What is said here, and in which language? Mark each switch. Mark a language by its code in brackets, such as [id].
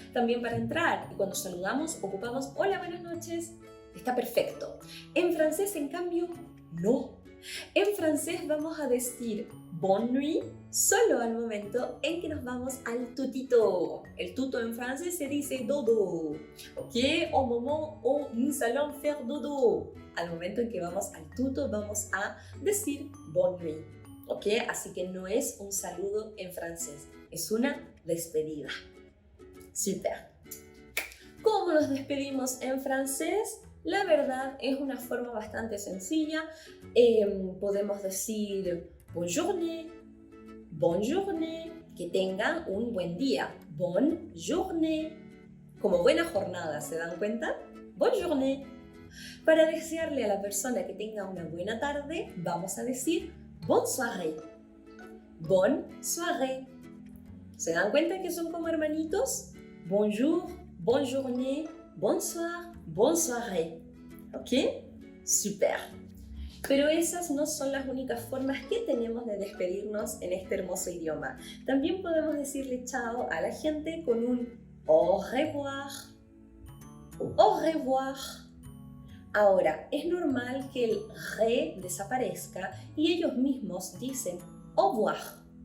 [es] También para entrar y cuando saludamos ocupamos hola, buenas noches. Está perfecto. En francés, en cambio, no. En francés vamos a decir bonne nuit solo al momento en que nos vamos al tutito. El tuto en francés se dice dodo. ¿Ok? [fr] Au moment où nous allons faire dodo. [es] Al momento en que vamos al tuto vamos a decir bonne nuit. ¿Ok? Así que no es un saludo en francés, es una despedida. Super. ¿Cómo nos despedimos en francés? La verdad es una forma bastante sencilla. Podemos decir bonne journée, que tengan un buen día. Bonne journée, como buena jornada, ¿se dan cuenta? Bonne journée. Para desearle a la persona que tenga una buena tarde, vamos a decir bonne soirée. Bonne soirée. ¿Se dan cuenta que son como hermanitos? Bonjour, bonne journée, bonsoir, bonne soirée. ¿Ok? Super. Pero esas no son las únicas formas que tenemos de despedirnos en este hermoso idioma. También podemos decirle chao a la gente con un au revoir. Au revoir. Ahora, es normal que el re desaparezca y ellos mismos dicen au revoir.